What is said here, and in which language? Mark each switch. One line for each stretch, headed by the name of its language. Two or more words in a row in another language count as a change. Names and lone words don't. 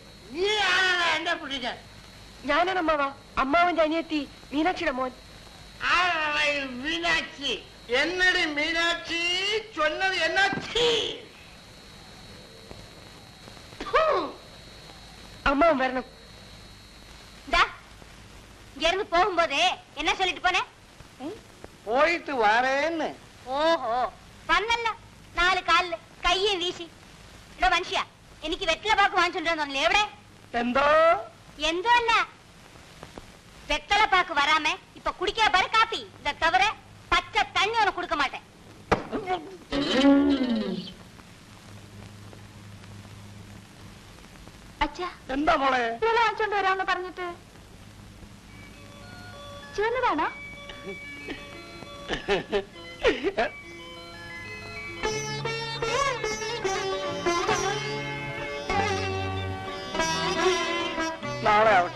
Malayalam: നീ ആരാണ് എന്റെ കുട്ടിക്ക്? ഞാനാണ് അമ്മാവ, അമ്മാവന്റെ അനിയത്തി മീനാക്ഷിയുടെ മോൻ. ആരാണ് ഈ മീനാക്ഷി? എന്നടി മീനാക്ഷി ചൊന്നത് എന്നാക്ഷി? അമ്മാവൻ വരണം.
Tamil: இங்கிருந்து போகும்போது என்ன சொல்லிட்டு போனேன்?
Malayalam: പോയിട്ട് വാറേന്ന്. ഓഹോ, വന്നല്ല 4 കാലില് കയ്യും വീശി. ഇവിടെ മനുഷ്യ എനിക്ക് വെറ്റില പാക്ക് വാങ്ങിച്ചോണ്ടെന്ന് പറഞ്ഞില്ലേ? എവിടെ? എന്തോ എന്തോ അല്ല, വെത്തല പാക്ക് വരാമേ
Tamil: இப்ப குடிக்க பாரு காப்பி. இத தவிர பச்சை தண்ணி உனக்கு கொடுக்க மாட்டேன்.
Malayalam: അച്ഛാ, എന്താ മോളെ? വാങ്ങിച്ചോണ്ട് വരാമെന്ന് പറഞ്ഞിട്ട് ചേർന്നതാണോ? നാളെ ആവട്ടെ.